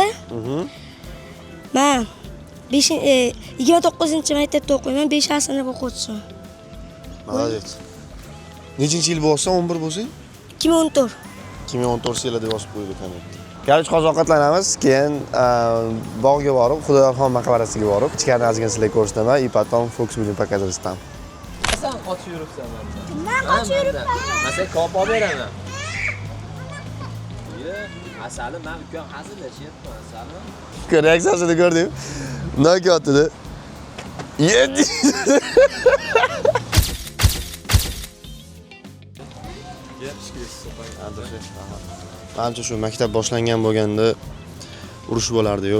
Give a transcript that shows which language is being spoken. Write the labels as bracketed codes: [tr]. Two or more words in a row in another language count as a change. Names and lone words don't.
[uz] Men 29-maktabda o'qiyman, 5-sinf o'quvchisiman. [ru] Молодец. [uz] Nechinchi yil bo'lsa, 11 bo'lsang? 2014. 2014 yilda yozib qo'ydik ekan. Kelib hozir ovqatlanamiz, keyin bog'ga borib, Xudoyorxon maqbarasiga borib, ichkarida ozgina sizlarga ko'rsataman, [ru] и потом Fox будем показывать там. [uz] Sen qochib yuribsan mendan. Men qochib yuribman. Men senga kop olib beraman. Asali men ukam hazillashyapman, asali. Reaksiyasini ko'rding? Nima otdi? Yedi. Manimcha shu maktab boshlangan bo'lganda urush bo'lardi-yu.